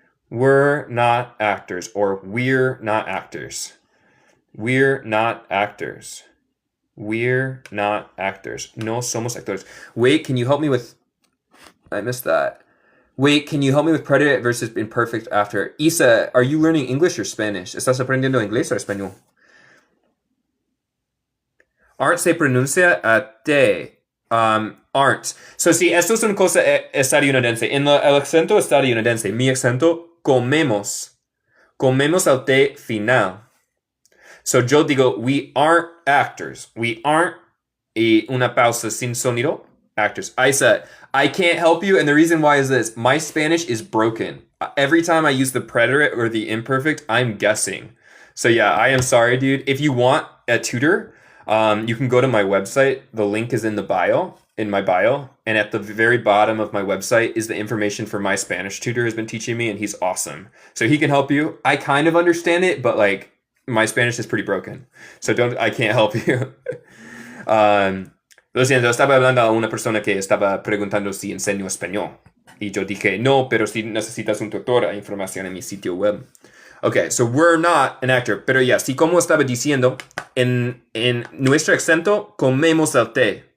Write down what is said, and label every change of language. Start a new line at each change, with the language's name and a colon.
English: We're not actors, or we're not actors. We're not actors. We're not actors.
Spanish: No somos actores.
English: Wait, can you help me with... I missed that. Wait, can you help me with predicate versus imperfect after? Isa, are you learning English or Spanish?
Spanish: ¿Estás aprendiendo inglés o español? Aren't se pronuncia te. Aren't. So, sí, esto es una cosa estadounidense. En el acento estadounidense, mi acento, comemos. Comemos al T final. So, yo digo,
English: we aren't actors. We aren't,
Spanish: y una pausa sin sonido,
English: actors. I said, I can't help you, and the reason why is this. My Spanish is broken. Every time I use the predicate or the imperfect, I'm guessing. So, yeah, I am sorry, dude. If you want a tutor, you can go to my website. The link is in my bio. And at the very bottom of my website is the information for my Spanish tutor who's been teaching me, and he's awesome. So he can help you. I kind of understand it, but like my Spanish is pretty broken. So I can't help you.
Spanish: Lo siento, estaba hablando a una persona que estaba preguntando si enseño español. Y yo dije, no, pero si necesitas un tutor, hay información en mi sitio web.
English: Okay, so we're not an actor.
Spanish: Pero ya, sí, como estaba diciendo, en nuestro acento, comemos el té.